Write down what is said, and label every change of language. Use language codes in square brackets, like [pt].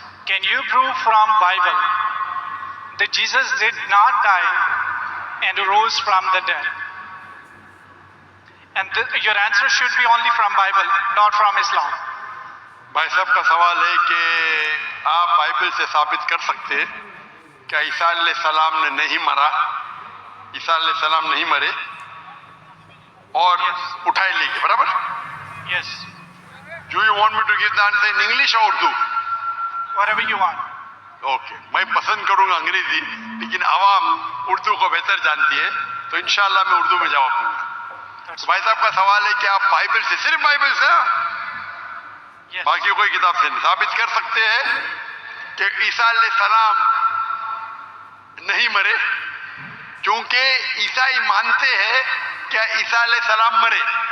[en] Can you prove from Bible that Jesus did not die and rose from the dead? And your answer should be only from Bible, not from Islam. [ur] بھائی صاحب کا سوال ہے کہ آپ Bible سے ثابت کر سکتے کہ عیسیٰ علیہ السلام نے نہیں مرا، عیسیٰ علیہ السلام نہیں مرے اور اٹھائے لے گئے، برابر؟ [en] Yes. Do you want me to give the answer in English or Urdu? Whatever you want. [ur] Okay, میں پسند کروں گا انگریزی، لیکن عوام اردو کو بہتر جانتی ہے، تو انشاءاللہ میں اردو میں جواب دوں گا۔ تو بھائی صاحب کا سوال ہے کہ آپ بائبل سے، صرف بائبل سے، [en] Yes. [ur] باقی کوئی کتاب سے نہیں، ثابت کر سکتے ہیں کہ عیسیٰ علیہ السلام نہیں مرے، کیونکہ عیسائی مانتے ہیں کہ عیسیٰ علیہ السلام مرے۔